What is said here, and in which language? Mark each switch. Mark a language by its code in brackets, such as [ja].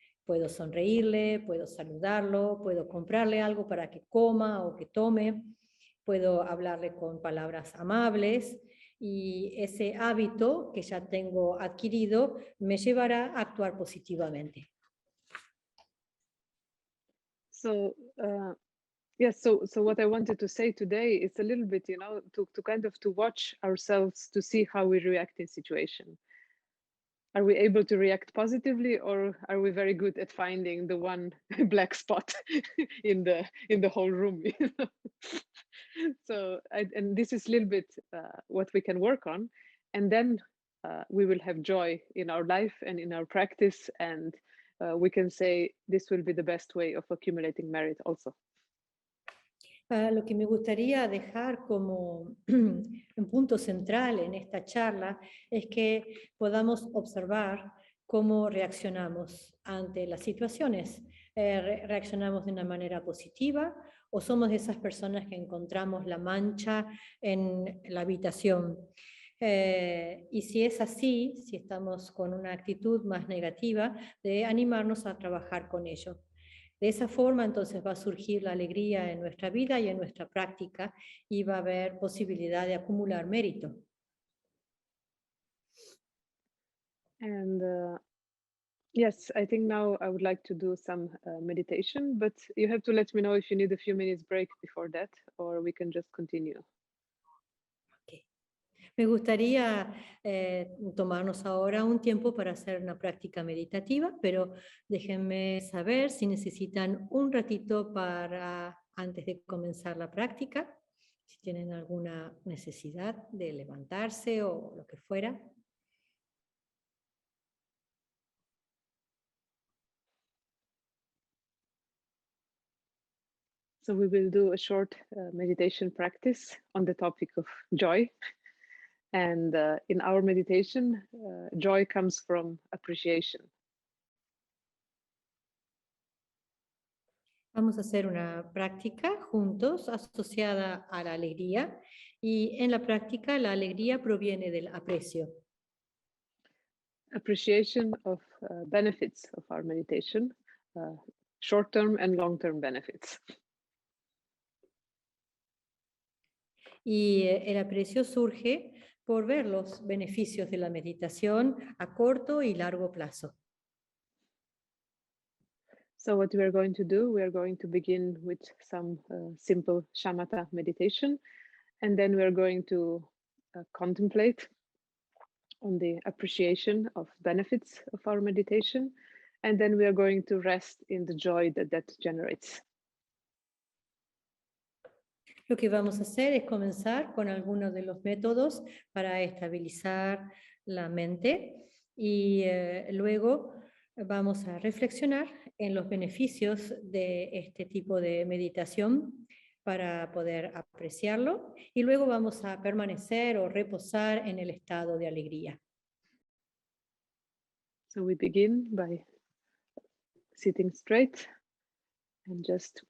[es] Puedo sonreírle, puedo saludarlo, puedo comprarle algo para que coma o que tome, puedo hablarle con palabras amables, y ese hábito que ya tengo adquirido me llevará a actuar positivamente. [en] So yes, so what I wanted to say today is a little bit, to kind of to watch ourselves, to see how we react in situation. Are we able to react positively, or are we very good at finding the one black spot in the whole room? So and this is a little bit what we can work on, and then we will have joy in our life and in our practice, and we can say this will be the best way of accumulating merit also. [es] Lo que me gustaría dejar como un punto central en esta charla es que podamos observar cómo reaccionamos ante las situaciones. ¿Reaccionamos de una manera positiva o somos de esas personas que encontramos la mancha en la habitación? Y si es así, si estamos con una actitud más negativa, de animarnos a trabajar con ello. De esa forma, entonces, va a surgir la alegría en nuestra vida y en nuestra práctica, y va a haber posibilidad de acumular mérito. [en] And yes, I think now I would like to do some meditation, but you have to let me know if you need a few minutes break before that, or we can just continue. [es] Me gustaría tomarnos ahora un tiempo para hacer una práctica meditativa, pero déjenme saber si necesitan un ratito antes de comenzar la práctica, si tienen alguna necesidad de levantarse o lo que fuera. [en] So we will do a short meditation practice on the topic of joy. And in our meditation, joy comes from appreciation. [es] Vamos a hacer una práctica juntos asociada a la alegría, y en la práctica la alegría proviene del aprecio. [en] appreciation of benefits of our meditation, short-term and long-term benefits. [es] Y el aprecio surge por ver los beneficios de la meditación a corto y largo plazo. [en] So what we are going to do, we are going to begin with some simple shamatha meditation, and then we are going to contemplate on the appreciation of benefits of our meditation, and then we are going to rest in the joy that that generates. [es] Lo que vamos a hacer es comenzar con algunos de los métodos para estabilizar la mente y luego vamos a reflexionar en los beneficios de este tipo de meditación para poder apreciarlo y luego vamos a permanecer o reposar en el estado de alegría. [en] So we begin by sitting straight and just